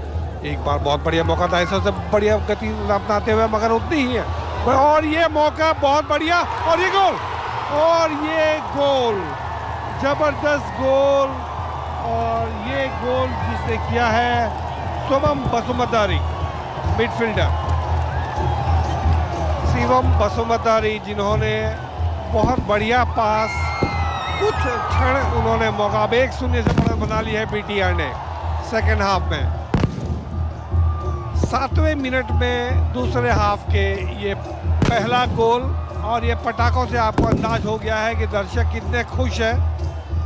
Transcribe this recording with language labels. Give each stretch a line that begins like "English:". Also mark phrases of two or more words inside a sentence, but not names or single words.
Hindi: एक बार बहुत बढ़िया मौका था, ऐसा सब बढ़िया गति अपनाते हुए, मगर उतनी ही है। और ये मौका बहुत बढ़िया, और ये गोल, और ये गोल, जबरदस्त गोल, और ये गोल जिसने किया है शिवम बसुमतारी, मिडफील्डर शिवम बसुमतारी, जिन्होंने बहुत बढ़िया पास, कुछ क्षण उन्होंने मौका 1-0 से बना लिया है BTR ने
English: second half
Hindi: में। 7वें मिनट में दूसरे हाफ के ये पहला गोल, और ये पटाखों से आपको अंदाज हो गया है कि दर्शक कितने खुश हैं।